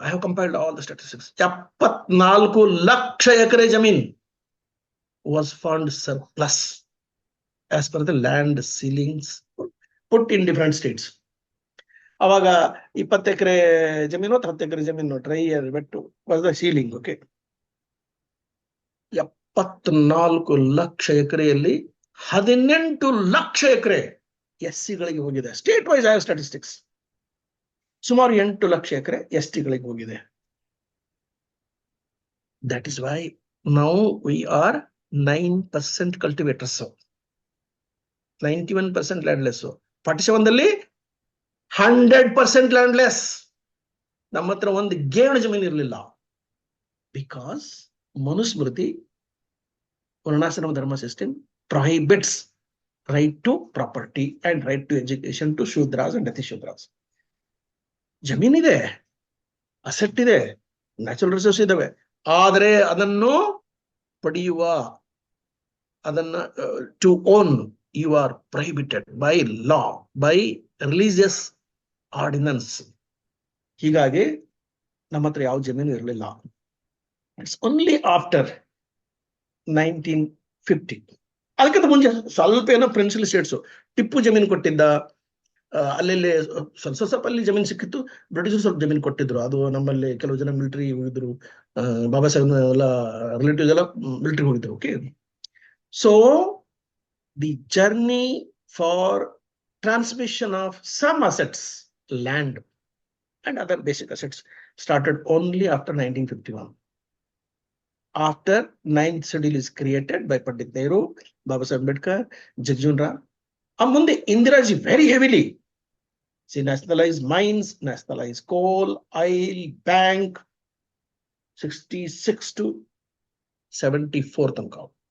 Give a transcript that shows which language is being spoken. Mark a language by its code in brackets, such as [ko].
[en] I have compiled all the statistics. [kn] 74 lakh ಎಕರೆ ಜಮೀನ್ [en] was found surplus as per the land ceilings put in different states. [kn] ಅವಾಗ 20 ಎಕರೆ ಜಮೀನು 10 ಎಕರೆ ಜಮೀನು dryer ವೆಟ್ಟು [en] was the ceiling. [kn] Okay. 74 lakh ಎಕರೆಯಲ್ಲಿ 18 ಲಕ್ಷ ಎಕರೆ SC-ಗಳಿಗೆ ಹೋಗಿದೆ. [en] State wise I have statistics. [kn] ಸುಮಾರು 8 ಲಕ್ಷ ಎಕರೆ ST-ಗಳಿಗೆ ಹೋಗಿದೆ. [en] That is why now we are 9% cultivators. 91% landless. 47ದಲ್ಲಿ 100% landless. [kn] ನಮ್ಮ ಹತ್ರ ಒಂದು ಗೇಣು ಜಮೀನು ಇರಲಿಲ್ಲ. [en] Because [kn] ಮನುಸ್ಮೃತಿ ವರ್ಣಾಶ್ರಮ ಧರ್ಮ system [en] prohibits right to property and right to education to Shudras and Atishudras. [kn] ಜಮೀನ್ ಇದೆ, ಅಸೆಟ್ ಇದೆ, ನ್ಯಾಚುರಲ್ ರಿಸೋರ್ಸ್ ಇದಾವೆ. ಆದರೆ ಅದನ್ನು ಪಡೆಯುವ, ಅದನ್ನ [en] To own you are prohibited by law, by religious ordinance. [kn] ಹೀಗಾಗಿ ನಮ್ಮ ಹತ್ರ ಯಾವ ಜಮೀನು ಇರಲಿಲ್ಲ. [en] It's only after 1950. [kn] ಅದಕ್ಕಿಂತ ಮುಂಚೆ ಸ್ವಲ್ಪ ಏನೋ ಪ್ರಿನ್ಸಿಪಲ್ ಸ್ಟೇಟ್ಸ್ ಟಿಪ್ಪು ಜಮೀನು ಕೊಟ್ಟಿದ್ದ, ಅಲ್ಲೆಲ್ಲಿ ಸ್ವಲ್ಪ ಅಲ್ಲಿ ಜಮೀನು ಸಿಕ್ಕಿತ್ತು. ಬ್ರಿಟಿಷರು ಸ್ವಲ್ಪ ಜಮೀನು ಕೊಟ್ಟಿದ್ರು. ಅದು ನಮ್ಮಲ್ಲಿ ಕೆಲವು ಜನ ಮಿಲಿಟರಿ ಹೋಗಿದ್ರು, ಬಾಬಾ ಸಾಹೇಬ್ ಎಲ್ಲ ರಿಲೇಟಿವ್ಸ್ ಎಲ್ಲ ಮಿಲಿಟರಿ ಹೋಗಿದ್ರು. Okay. [en] So the journey for transmission of some assets, land and other basic assets started only after 1951. After 9th schedule is created by Pandit Nehru, Baba Saheb Ambedkar, Jagjeevan Ram. [kn] Munde [en] Indiraji very heavily. She nationalized mines, nationalized coal, oil, bank, 66 to 74 [kn] tanka.